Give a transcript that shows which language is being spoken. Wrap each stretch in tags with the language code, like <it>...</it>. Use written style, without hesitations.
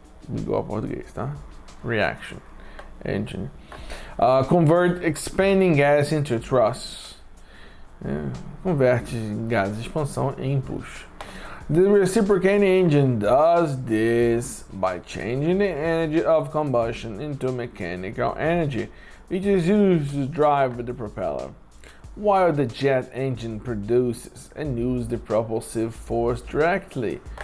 <pt>Igual ao português, tá?</pt> <en>Reaction engine. Convert expanding gas into thrust.</en> <pt>Converte gases de expansão em impulso.</pt> <en>The reciprocating engine does this by changing the energy of combustion into mechanical energy, which is used to drive the propeller, while the jet engine produces and uses the propulsive force directly.</en>